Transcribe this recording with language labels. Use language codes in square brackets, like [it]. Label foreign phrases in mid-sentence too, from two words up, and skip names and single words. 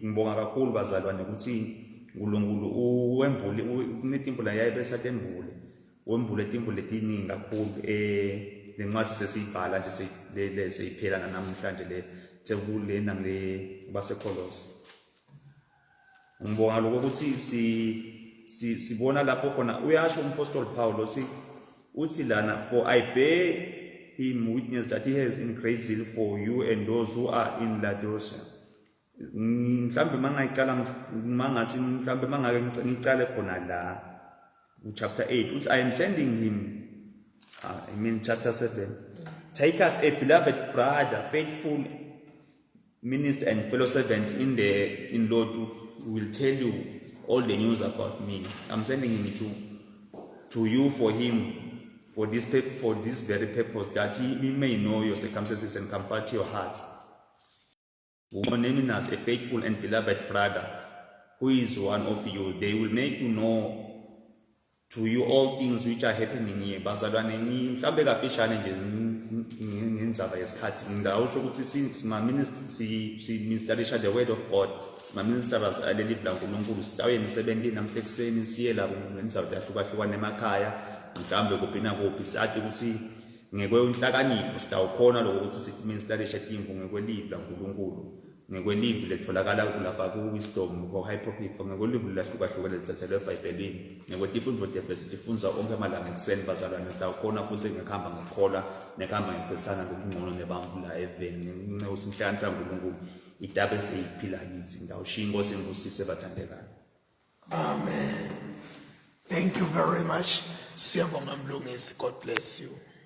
[ss] Ngibonga kakhulu bazalwane ukuthi uNkulunkulu wembule kunetimbula yayebesatembule wembule timbule letiningi kakhulu le ncwadi sesiyibhala nje seyiphela namhlanje le sekule nangile baseKolose. Ngibonga lokho ukuthi sibona lapho khona uyasho umpostoli Paul uthi lana, [en] for I bear him witness that he has in great zeal for you and those who are in Laodicea. [ss] Mhlambe mangathi ngicale khona la chapter 8 uthi [en] I am sending him, chapter 7, Titus, a beloved brother, faithful minister and fellow servant in Lord, who will tell you all the news about me. I'm sending him to you for this very purpose, that he may know your circumstances and comfort your hearts. Naming us a faithful and beloved brother, who is one of you. They will make you know to you all things which are happening here. [ss] Bazalwane mhlambe kafishane nje indzaba yesikhathi ngawusho ukuthi siministerisha [en] the word of God, [ss] simaministers aleli live laNkulunkulu, sitawuye emsebentini namhla ekuseni siye la ngendzawo ehlukahlukene emakhaya, mhlambe kuphi nakuphi, sathi ukuthi ngekwenhlakanipho sitawukhona lokho ukuthi siministerisha timvu ngekwelive laNkulunkulu, ngekwelive letfolakala lapha ku-wisdom ko-hypocrite, ngekwelive lahlukahlukene lithathelwe eBhayibhelini, ngekwetifundvo tefesi tifundza onke amalanga ekuseni bazalwane, sitawukhona futhi ngekuhamba ngekukholwa nekuhamba ngekuphisana ngokungcono nebantfu la eveni, ngenxa inhlakanipho yaNkulunkulu itabe seyiphila kithi. Ngawushiya inkosi imbusise bathandekayo. [en] Amen. Thank you very much. [ss] Siyabonga Mlungisi. [en] God bless you.